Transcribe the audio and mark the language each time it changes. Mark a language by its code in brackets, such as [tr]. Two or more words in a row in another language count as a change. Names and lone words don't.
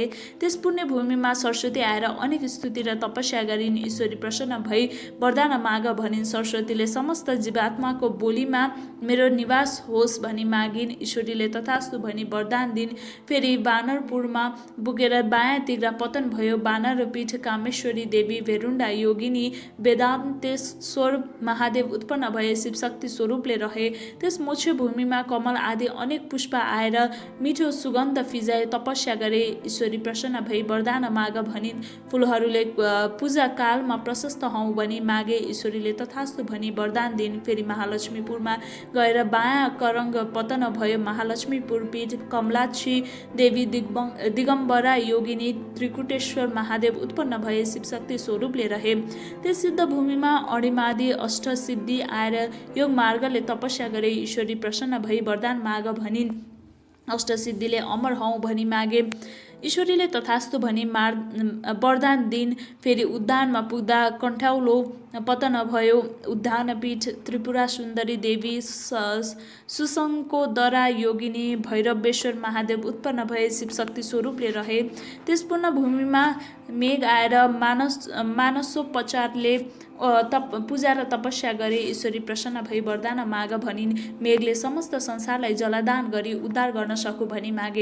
[ne] त्यस पुण्यभूमिमा सरस्वती आएर अनेक स्तुति र तपस्या गरिन्। ईश्वरी प्रसन्न भई वरदान माग भनिन्। सरस्वतीले समस्त जीवात्माको बोलीमा मेरो निवास होस् भनी मागिन्। ईश्वरीले तथास्तु भनी वरदान दिन्। फेरि बानरपुरमा पुगेर बायाँतिर पतन भयो। बानरपीठ कामेश्वरी देवी भेरुण्डा योगिनी वेदान्तेश्वर महादेव उत्पन्न भए शिवशक्ति स्वरूपले रहे। त्यस मोक्ष भूमिमा कमल आदि अनेक पुष्प आएर मिठो सुगन्ध फिजाए तपस्या गरे। ईश्वरी प्रसन्न भई वरदान माग भनिन्। फुलहरूले पूजा कालमा प्रशस्त हौ भनी मागे। ईश्वरीले तथास्तु भनी वरदान दिन्। फेरि महालक्ष्मीपुरमा गएर बायाँ करङ्ग पतन भयो। महालक्ष्मीपुर पीठ कमलाक्षी देवी दिगम्बरा योगिनी त्रिकुटेश्वर महादेव उत्पन्न भए शिवशक्ति स्वरूपले रहे। त्यस सिद्ध भूमिमा अणिमादि अष्टसिद्धि आएर योग मार्गले तपस्या गरे। ईश्वरी प्रसन्न भई वरदान माग भनिन्। अष्टसिद्धिले अमर हौ भनी मागे। ईश्वरीले तथास्तु भनी वरदान दिन्। फेरि उद्यानमा पुग्दा कण्ठौलो पतन भयो। उद्यानपीठ त्रिपुरा सुन्दरी देवी सुशङ्कोदरा योगिनी भैरवेश्वर महादेव उत्पन्न भए शिवशक्ति स्वरूपले रहे। त्यस पूर्ण भूमिमा मेघ आएर मानसोपचारले पूजा र तपस्या गरे। ईश्वरी प्रसन्न भई वरदान माग भनिन्। मेघले समस्त संसारलाई जलदान गरी उद्धार गर्न सकु भनी मागे।